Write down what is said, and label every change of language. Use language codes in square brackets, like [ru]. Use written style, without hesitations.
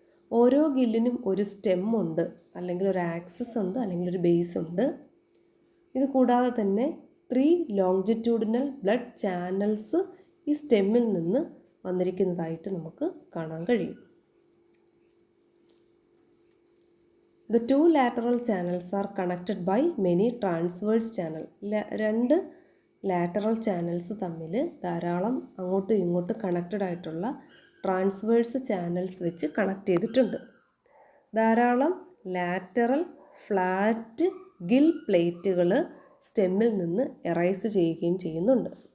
[ml] ഓരോ ഗില്ലിനും ഒരു സ്റ്റെം ഉണ്ട്, അല്ലെങ്കിൽ ഒരു ആക്സിസ് ഉണ്ട്, അല്ലെങ്കിൽ ഒരു ബേസ് ഉണ്ട്. ഇത് കൂടാതെ തന്നെ 3 ലോങ്ജിറ്റ്യൂഡിനൽ ബ്ലഡ് ചാനൽസ് ഈ സ്റ്റെമ്മിൽ നിന്ന് വന്നിരിക്കുന്നതായിട്ട് നമുക്ക് കാണാൻ കഴിയും. [en] The 2 lateral channels are connected by many transverse channels. [ml] 2 lateral channels തമ്മിൽ ധാരാളം അങ്ങോട്ടും ഇങ്ങോട്ടും കണക്റ്റഡ് ആയിട്ടുള്ള ട്രാൻസ്വേഴ്സ് ചാനൽസ് വെച്ച് കണക്ട് ചെയ്തിട്ടുണ്ട്. ധാരാളം ലാറ്ററൽ ഫ്ലാറ്റ് ഗിൽ പ്ലേറ്റുകൾ സ്റ്റെമ്മിൽ നിന്ന് എറൈസ് ചെയ്യുകയും ചെയ്യുന്നുണ്ട്.